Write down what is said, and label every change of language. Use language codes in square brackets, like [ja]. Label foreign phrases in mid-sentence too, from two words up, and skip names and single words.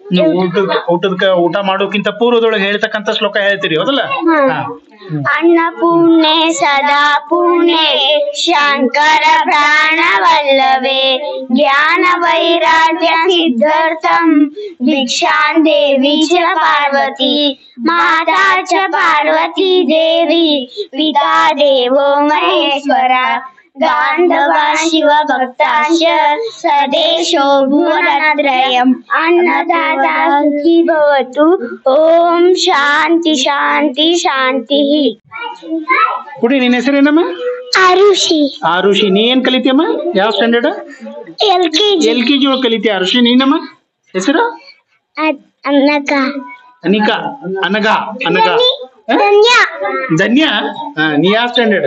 [kn] ಊಟ ಮಾಡೋಕ್ಕಿಂತ ಪೂರ್ವದೊಳಗೆ ಹೇಳ್ತಕ್ಕಂತ ಶ್ಲೋಕ ಹೇಳ್ತೀರಿ, ಹೌದಲ್ಲ? [sa] अन्नपूर्णे सदा पूर्णे शंकर प्राणवल्लभे ज्ञान वैराग्य सिद्ध्यर्थं भिक्षां देवी च पार्वती माता च पार्वती देवी पिता देवो महेश्वरा गांधवा शिव भक्ताश्च सदेशो भुवनत्रयम् अन्नदाता सुखी भवतु. ओम शांति शांति शांति. [kn] ಕುಡಿ, ನಿನ್ನ ಹೆಸರೇನಮ್ಮ? ಆರುಷಿ. ಆರುಷಿ, ನೀ ಏನ್ ಕಲಿತೀಯಮ್ಮ? ಯಾವ ಸ್ಟ್ಯಾಂಡರ್ಡ್? LKG. LKG ಒಳಗೆ ಕಲಿತೀಯ ಆರುಷಿ. ನೀನಮ್ಮ ಹೆಸರು? ಅನಘ. ಅನಿಕಾ, ಅನಘ, ಅನಘ, ಧನ್ಯ. ಧನ್ಯ. ನೀ ಯಾವ ಸ್ಟ್ಯಾಂಡರ್ಡ್?